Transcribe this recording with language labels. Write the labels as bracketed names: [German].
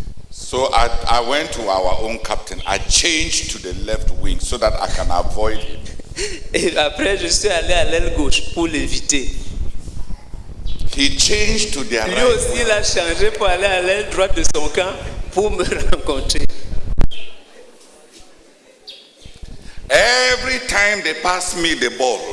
[English] So I went to our own captain. I changed to the left wing so that I can avoid him. [French] Et après, je suis allé à l'aile gauche pour l'éviter. [English] He changed to the [French] Lui [English] right [French] aussi, [English] wing. [French] il a changé pour aller à l'aile droite de son camp pour me rencontrer. [English] Every time they passed me the ball,